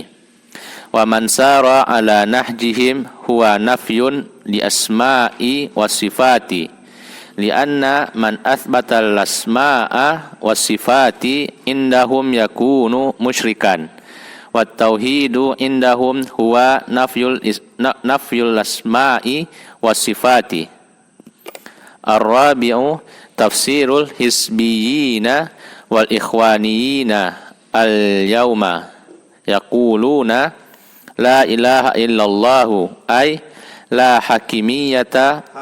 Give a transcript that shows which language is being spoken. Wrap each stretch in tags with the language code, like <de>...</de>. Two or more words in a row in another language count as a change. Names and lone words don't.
<ar>ومن سار على نهجهم هو نفي للأسماء والصفات. لأن من أثبت الأسماء والصفات عندهم يكون مشركا والتوحيد عندهم هو نفي الأسماء والصفات. الرابع تفسير الحزبيين والإخوانيين اليوم يقولون لا إله إلا الله أي لا حاكمية</ar>